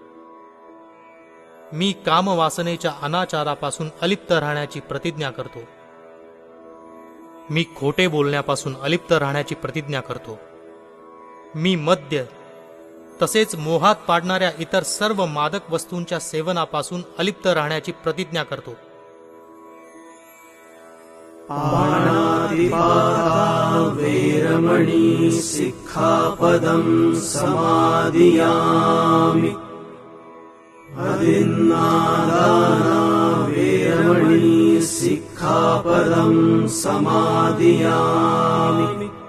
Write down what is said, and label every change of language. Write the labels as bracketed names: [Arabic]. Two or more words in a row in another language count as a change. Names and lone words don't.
[Marathi] मी कामवासनेच्या अनाचारापासून अलिप्त राहण्याची प्रतिज्ञा करतो. मी खोटे बोलण्यापासून अलिप्त राहण्याची प्रतिज्ञा करतो. मी मद्य तसेच मोहात पाडणाऱ्या इतर सर्व मादक वस्तूंच्या सेवनापासून अलिप्त राहण्याची प्रतिज्ञा करतो. [Pali] पाणातिपाता वेरमणी सिक्खापदं समादियामि. अदिन्नादाना वेरमणी सिक्खापदं समादियामि.